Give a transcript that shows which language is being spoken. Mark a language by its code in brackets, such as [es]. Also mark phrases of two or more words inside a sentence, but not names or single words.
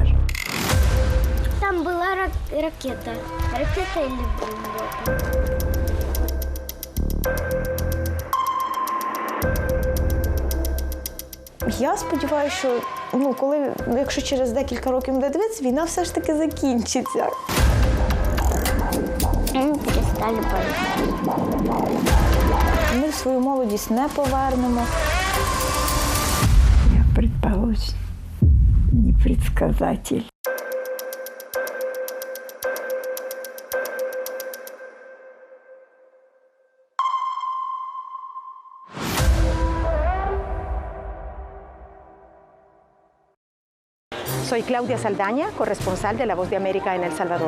[ru] Там была ракета. Ракета или бомба? [uk] Я сподіваюся, що якщо через декілька років буде дивитися, війна все ж таки закінчиться. Перестали палити. Ми свою молодість не повернемо. [ru] Предположим, непредсказатель. [es] Soy Claudia Saldaña, corresponsal de La Voz de América en El Salvador.